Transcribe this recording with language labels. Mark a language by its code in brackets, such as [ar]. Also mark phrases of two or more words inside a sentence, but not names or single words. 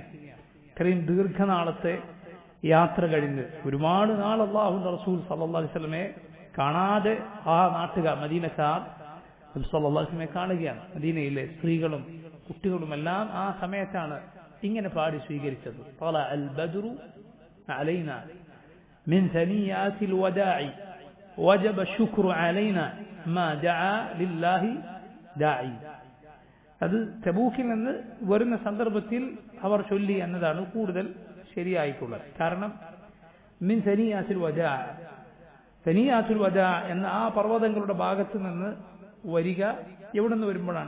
[ml] ഇത്രയും ദീർഘനാളത്തെ യാത്ര കഴിഞ്ഞ് ഒരുപാട് നാൾ അല്ലാഹുവിന്റെ റസൂൽ [ar] صلى الله عليه وسلم [ml] കാണാതെ ആ നാട്ടുകാർ മദീനക്കാർ നബി [ar] صلى الله عليه وسلم [ml] കാണുകയാണ്. മദീനയിലെ സ്ത്രീകളും കുട്ടികളുമെല്ലാം ആ സമയത്താണ് ഇങ്ങനെ പാടി സ്വീകരിച്ചത്, [ar] طلع البدر علينا من ثنيات الوداع وجب الشكر علينا ما دعا لله داعي. [ml] അത് തബൂക്കിൽ നിന്ന് വരുന്ന സന്ദർഭത്തിൽ അവർ ചൊല്ലി എന്നതാണ് കൂടുതൽ ശരിയായിട്ടുള്ളത്. കാരണം [ar] من ثنيات الوداع, [ml] സനിയാത്തുൽ വദാ എന്ന ആ പർവ്വതങ്ങളുടെ ഭാഗത്ത് നിന്ന് വരിക എവിടെ നിന്ന് വരുമ്പോഴാണ്?